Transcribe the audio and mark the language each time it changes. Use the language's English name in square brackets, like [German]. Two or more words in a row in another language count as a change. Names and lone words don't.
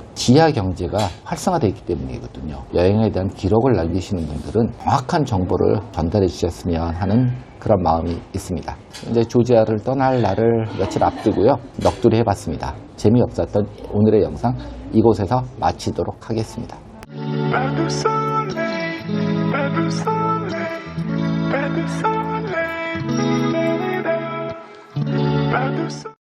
[Korean] 지하 경제가 활성화되어 있기 때문이거든요. 여행에 대한 기록을 남기시는 분들은 정확한 정보를 전달해 주셨으면 하는 그런 마음이 있습니다. 이제 조지아를 떠날 날을 며칠 앞두고요, 넋두리 해봤습니다. 재미없었던 오늘의 영상 이곳에서 마치도록 하겠습니다. [French] Pas de soleil, pas de soleil, pas de soleil, pas de soleil.